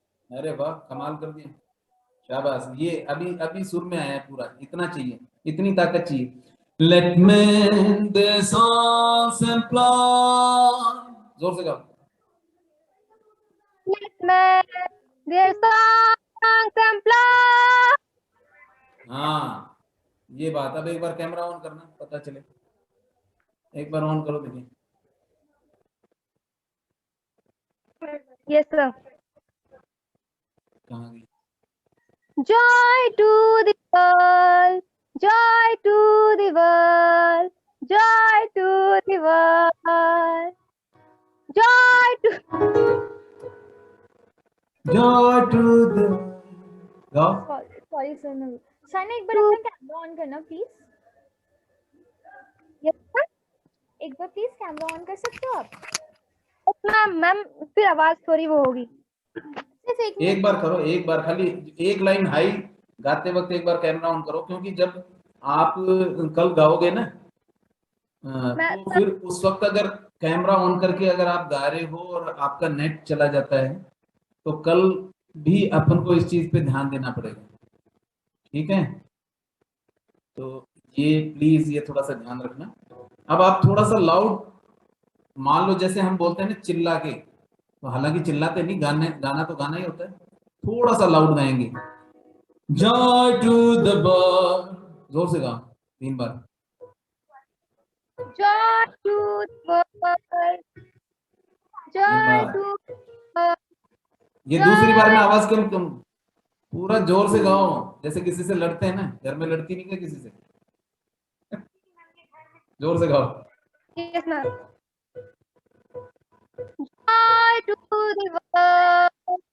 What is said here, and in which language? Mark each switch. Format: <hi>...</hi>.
<hi>अरे वाह, कमाल कर दिया, शाबाश। ये अभी अभी सुर में आया है पूरा, इतना चाहिए, इतनी ताकत चाहिए।</hi> <en>Let men their songs employ।</en> <hi>जोर से गाओ।</hi> <en>let man their songs employ.</en> <hi>हाँ, ये बात। अब एक बार कैमरा ऑन करना, पता चले। एक बार ऑन करो, देखिए।</hi> <en>Yes, sir.</en> <hi>कहाँ गई?</hi> <en>Joy to the world, joy to the world, joy to the world, joy to Joy to the</en> <hi>गाओ। सॉरी सर, शाना एक बार अपना कैमरा ऑन करना प्लीज।</hi> <en>yes, sir.</en> <hi>एक बार प्लीज कैमरा ऑन कर सकते हो आप? मैम फिर आवाज थोड़ी वो होगी। सिर्फ एक एक बार करो, एक बार खाली एक लाइन हाई गाते वक्त एक बार कैमरा ऑन करो, क्योंकि जब आप कल गाओगे ना, तो फिर उस वक्त अगर कैमरा ऑन करके अगर आप गा रहे हो और आपका नेट चला जाता है, तो कल भी अपन को इस चीज पे ध्यान देना पड़ेगा, ठीक है? तो ये प्लीज ये थोड़ा सा ध्यान रखना। अब आप थोड़ा सा लाउड, मान लो जैसे हम बोलते हैं ना चिल्ला के, तो हालांकि चिल्लाते नहीं, गाना तो गाना ही होता है, थोड़ा सा लाउड गाएंगे।</hi> <en>joy to the world,</en> <hi>जोर से गाओ 3 बार।</hi> <en>Joy to the world, joy to the world.</en> <hi>ये दूसरी बार में आवाज कम, पूरा जोर से गाओ, जैसे किसी से लड़ते हैं ना, घर में लड़ती नहीं क्या किसी से? जोर से गाओ।</hi> <en>Yes, ma'am. Joy to the world,</en>